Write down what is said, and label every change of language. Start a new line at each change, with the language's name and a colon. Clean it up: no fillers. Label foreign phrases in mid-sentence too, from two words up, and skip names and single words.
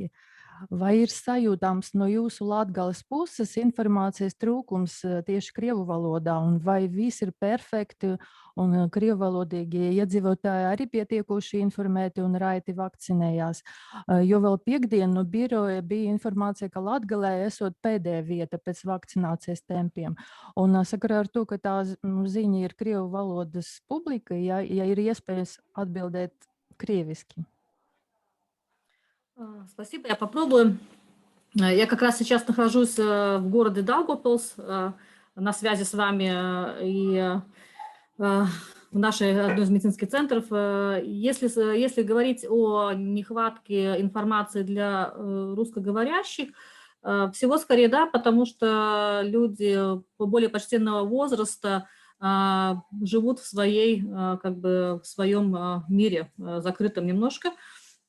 Latvian: Vai ir sajūtāms no jūsu Latgales puses informācijas trūkums tieši krievu valodā, un vai viss ir perfekti un krievu valodīgie iedzīvotāji arī pietiekoši informēti un raiti vakcinējās? Jo vēl piekdien no biroja bija informācija, ka Latgalē esot pēdējā vieta pēc vakcinācijas tempiem. Un sakarā ar to, ka tā ziņa ir krievu valodas publika, ja ir iespējas atbildēt krieviski.
Russian: Спасибо, я попробую. Я как раз сейчас нахожусь в городе Даугавпилс, на связи с вами и в нашей одной из медицинских центров. Если говорить о нехватке информации для русскоговорящих, всего скорее да, потому что люди более почтенного возраста живут в своем мире, закрытом немножко.